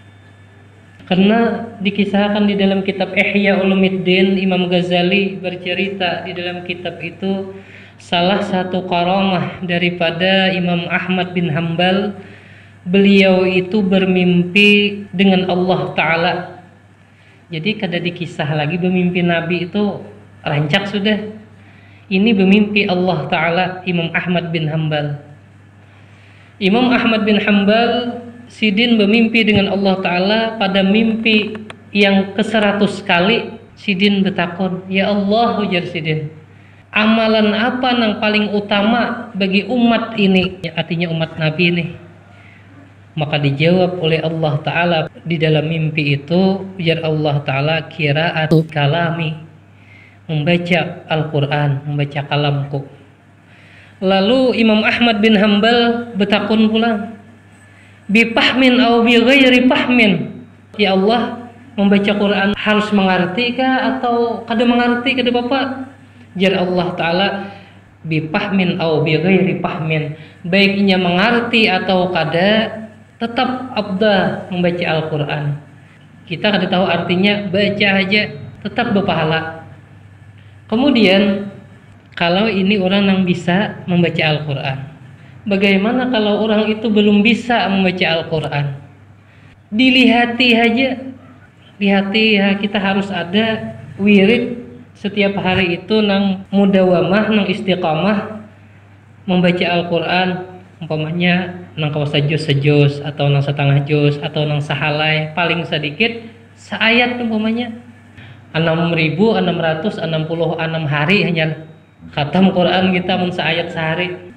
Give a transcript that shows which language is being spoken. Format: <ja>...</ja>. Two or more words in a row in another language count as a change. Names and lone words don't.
<id>Karena dikisahkan di dalam kitab Ihya Ulumuddin, Imam Ghazali bercerita di dalam kitab itu, salah satu karamah daripada Imam Ahmad bin Hanbal, beliau itu bermimpi dengan Allah Ta'ala.</id> <bjn>Jadi kada dikisah lagi bermimpi Nabi itu rancak sudah.</bjn> <id>Ini bermimpi Allah Ta'ala Imam Ahmad bin Hanbal. Imam Ahmad bin Hanbal Sidin bermimpi dengan Allah Ta'ala.</id> <bjn>Pada mimpi yang ke-100 kali Sidin bertakun, ya Allah, ujar Sidin, amalan apa yang paling utama bagi umat ini?</bjn> <id>Ya, artinya umat Nabi ini. Maka dijawab oleh Allah Ta'ala di dalam mimpi itu, ujar Allah Ta'ala,</id> <ar>قراءة كلامي,</ar> <id>membaca Al-Quran, membaca kalamku.</id> <bjn>Lalu Imam Ahmad bin Hanbal bertakun pula,</bjn> <ar>بفهم أو بغير فهم,</ar> <bjn>ya Allah, membaca Quran harus mengerti kah atau kada mengerti kada Bapak?</bjn> <ar>Jar Allah Ta'ala, بفهم أو بغير فهم,</ar> <bjn>baiknya mengerti atau kada, tetap abda membaca Al-Quran.</bjn> <id>Kita kada tahu artinya, baca aja tetap berpahala. Kemudian kalau ini orang yang bisa membaca Al-Quran, bagaimana kalau orang itu belum bisa membaca Al-Quran?</id> <bjn>Dilihati aja, lihati ya, kita harus ada wirid setiap hari itu nang mudawamah, nang istiqamah membaca Al-Quran. Umpamanya nang kawasa juz atau nang setengah juz atau nang sahalai, paling sedikit seayat umpamanya 6.666 hari hanya khatam Quran kita mun seayat sehari.</bjn>